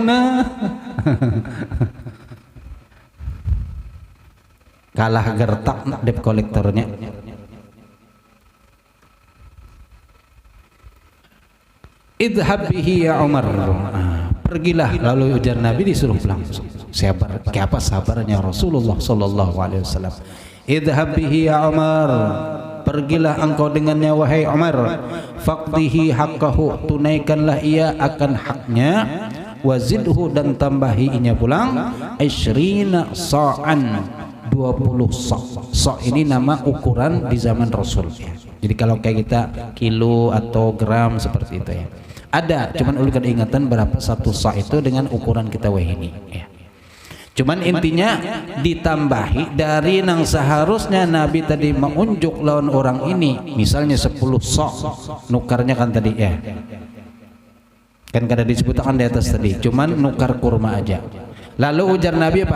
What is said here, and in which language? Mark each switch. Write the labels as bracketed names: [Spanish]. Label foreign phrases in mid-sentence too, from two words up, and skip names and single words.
[Banjar] Nah, kalah gertak debt kolektornya. [Arabic] Idhab bihi ya Umar, pergilah. [Banjar] Lalu ujar Nabi, disuruh pulang. Sabar, kayak apa sabarnya Rasulullah [Arabic] sallallahu alaihi wasallam. Idhab bihi ya Umar, [Indonesian] pergilah engkau dengannya wahai Umar. [Arabic] Faqdihi haqqahu, [Indonesian] tunaikanlah ia akan haknya. [Banjar] Wazidhu, dan tambahi inya pulang. [Arabic] 20 sa'an, 20 sa'. [Indonesian] Sa' ini nama ukuran di zaman Rasul. Jadi kalau kayak kita kilo atau gram seperti itu ya. [Banjar] Ada, cuman ulun ingatan berapa satu sa' itu dengan ukuran kita ini ya. Cuman intinya ditambahi dari nang seharusnya Nabi tadi mengunjuk lawan orang ini, misalnya 10 sa', nukarnya kan tadi ya. Kan kada disebutkan di atas tadi, cuman nukar kurma aja. Lalu ujar Nabi apa?